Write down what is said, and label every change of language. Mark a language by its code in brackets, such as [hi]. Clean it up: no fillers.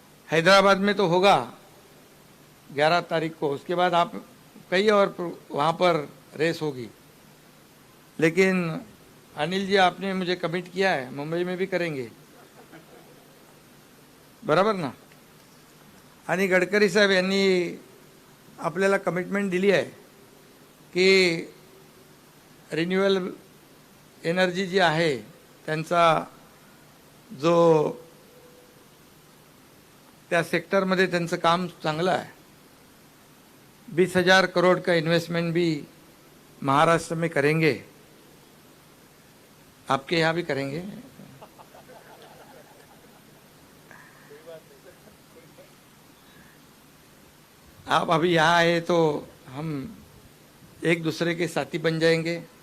[hi] हैदराबाद में तो होगा 11 तारीख को, उसके बाद आप कई और वहाँ पर रेस होगी। लेकिन अनिल जी आपने मुझे कमिट किया है मुंबई में भी करेंगे, [mr] बरोबर ना? आणि गडकरी साहेब यांनी आपल्याला कमिटमेंट दिली आहे की रिन्युएबल एनर्जी जी आहे त्यांचा जो त्या सेक्टरमध्ये त्यांचं काम चांगलं आहे। [hi] 20,000 करोड़ का इन्वेस्टमेंट भी महाराष्ट्र में करेंगे, आपके यहाँ भी करेंगे। आप अभी यहाँ आए तो हम एक दूसरे के साथी बन जाएंगे।